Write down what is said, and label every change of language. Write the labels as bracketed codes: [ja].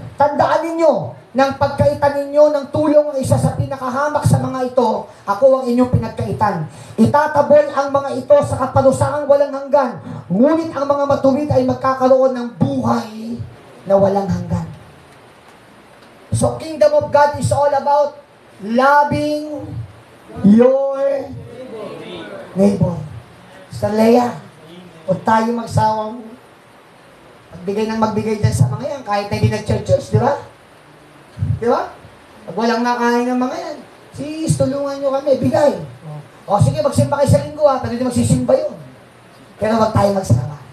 [tl] Tandaan ninyo, nang pagkaitan ninyo ng tulong ang isa sa pinakahamak sa mga ito, ako ang inyong pinagkaitan. Itatabol ang mga ito sa kaparusaang walang hanggan, ngunit ang mga matuwid ay magkakaroon ng buhay na walang hanggan. [en] So, kingdom of God is all about loving your neighbor. [tl] Sister Leia, huwag tayo magsawang magbigay dyan sa mga yan, kahit na hindi nag-church, di ba? Di ba? Pag walang nakain ng mga yan, sis, tulungan nyo kami, bigay. O sige, magsimba kayo sa linggo pwede din magsisimba yun. Pero wag tayo magsawa.